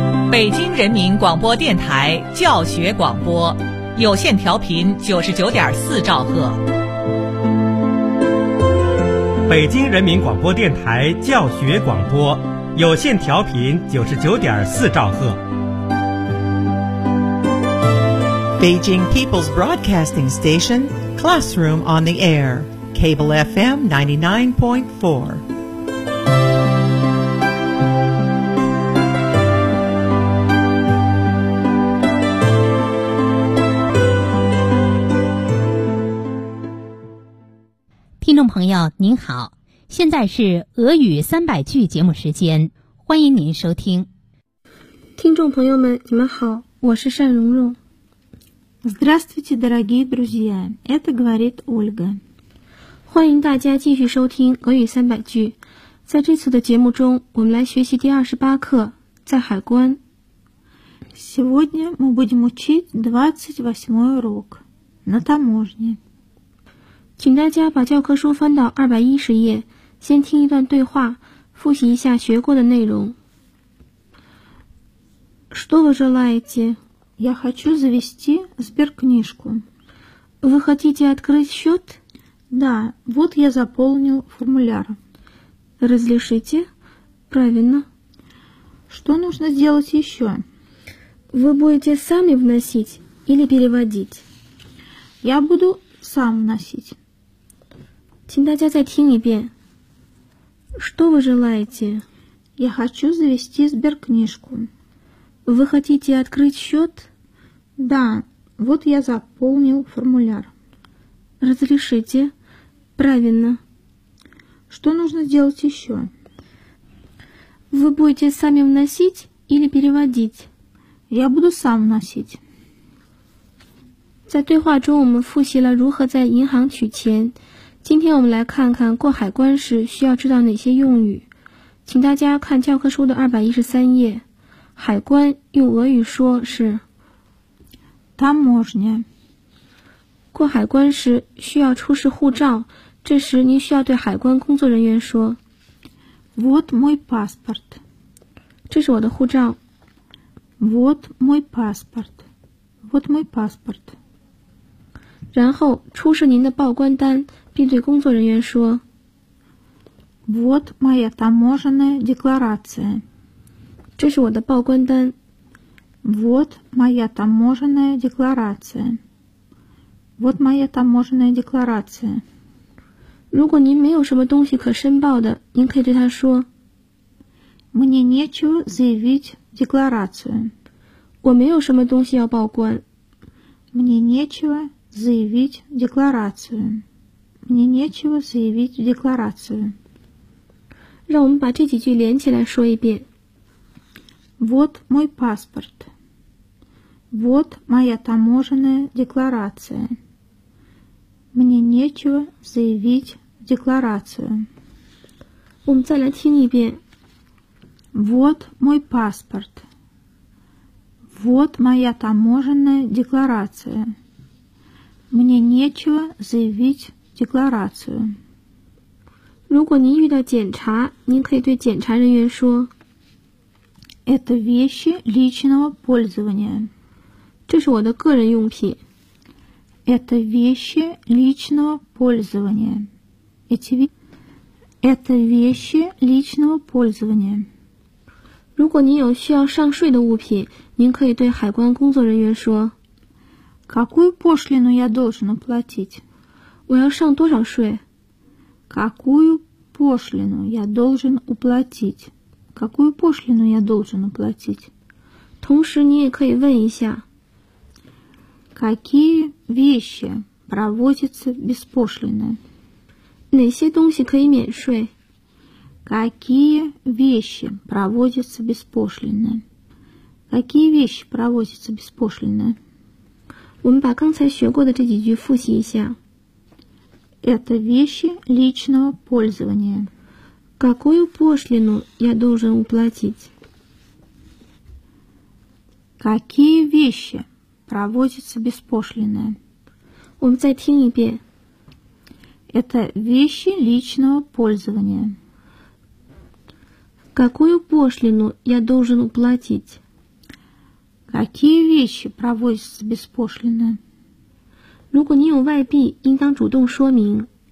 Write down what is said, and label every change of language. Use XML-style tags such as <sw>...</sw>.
<zh>北京人民广播电台教学广播，有线调频99.4兆赫。北京人民广播电台教学广播，有线调频99.4兆赫。</zh> <en>Beijing People's Broadcasting Station, Classroom on the Air, Cable FM 99.4.</en> <zh>朋友您好，现在是俄语300句节目时间，欢迎您收听。听众朋友们你们好，我是单蓉蓉。</zh> <ru>Здравствуйте, дорогие друзья, это говорит Ольга.</ru> <zh>欢迎大家继续收听俄语300句。在这次的节目中我们来学习第28课，在海关。</zh> <ru>Сегодня мы будем учить 28 урок на таможне.</ru> <zh>请大家把教科书翻到210页，先听一段对话，复习一下学过的内容。</zh> <ru>Что вы желаете? Я хочу завести сберкнижку. Вы хотите открыть счет? Да, вот я заполнил формуляр. Разрешите? Правильно. Что нужно сделать еще? Вы будете сами вносить или переводить? Я буду сам вносить.</ru> <zh>请大家再听一遍。</zh> <ru>Что вы желаете? Я хочу завести сберкнижку. Вы хотите открыть счет? Да, вот я заполнил формуляр. Разрешите? Правильно. Что нужно сделать еще? Вы будете сами вносить или переводить? Я буду сам вносить.</ru> <zh>在对话中我们复习了如何在银行取钱。今天我们来看看过海关时需要知道哪些用语。请大家看教科书的213页。海关用俄语说是</zh> <ru>таможня。</ru> <zh>过海关时需要出示护照，这时您需要对海关工作人员说</zh> <ru>Вот мой паспорт。</ru> <zh>这是我的护照。</zh> <ru>Вот мой паспорт。 Вот мой паспорт。</ru> <zh>然后出示您的报关单，并对工作人员说</zh> <ru>Вот моя таможенная декларация.</ru> <zh>这是我的报关单。</zh> <ru>Вот моя таможенная декларация. Вот моя таможенная декларация.</ru> <zh>如果您没有什么东西可申报的，您可以对他说</zh> <ru>Мне нечего заявить декларацию.</ru> <zh>我没有什么东西要报关。</zh> <ru>Мне нечего заявить декларацию. Мне нечего заявить декларацию.</ru> <zh>让我们把这几句连起来说一遍。</zh> <ru>Вот мой паспорт. Вот моя таможенная декларация. Мне нечего заявить декларацию.</ru> <zh>我们再来听一遍。</zh> <ru>Вот мой паспорт. Вот моя таможенная декларация. Мне нечего заявить. Декларацию.</ru> <zh>如果您遇到检查，您可以对检查人员说</zh> <ru>Это вещи личного пользования.</ru> <zh>这是我的个人用品。</zh> <ru>Это вещи личного пользования. Это вещи личного пользования.</ru> <zh>如果您有需要上税的物品，您可以对海关工作人员说</zh> <ru>Какую пошлину я должен уплатить?</ru> <zh>我要上多少税?</zh> <ru>Какую пошлину я должен уплатить? Какую пошлину я должен уплатить?</ru> <zh>同时你也可以问一下</zh> <ru>Какие вещи проводятся без пошлины?</ru> <zh>哪些东西可以免税?</zh> <ru>Какие вещи проводятся без пошлины? Какие вещи проводятся без пошлины?</ru> <zh>我们把刚才学过的这几句复习一下。</zh> <ru>Это вещи личного пользования. Какую пошлину я должен уплатить? Какие вещи проводятся без пошлины? Он в тенебе. Это вещи личного пользования. Какую пошлину я должен уплатить? Какие вещи провозятся беспошлинно?</ru> <zh>如果你有外币，应当主动说明。</zh>